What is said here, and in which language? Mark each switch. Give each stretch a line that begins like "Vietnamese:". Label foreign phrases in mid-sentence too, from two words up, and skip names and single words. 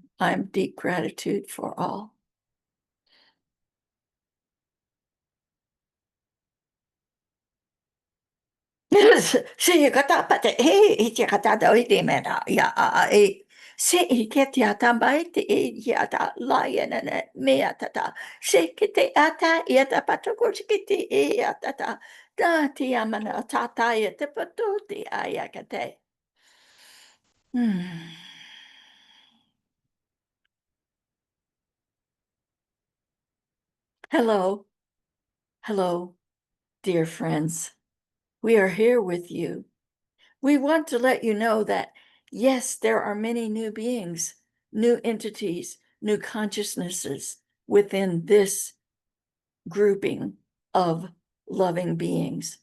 English: I am deep gratitude for all. Se kata pate he te kata do i te mena ya e se I ke te ata mai te e ya ta la ya na me ata ta se ke te ata ya ta pato ko ke te e ata ta da te amana ta ta ya te pato te aya ka te. Hello, hello, dear friends. We are here with you. We want to let you know that, yes, there are many new beings, new entities, new consciousnesses within this grouping of loving beings.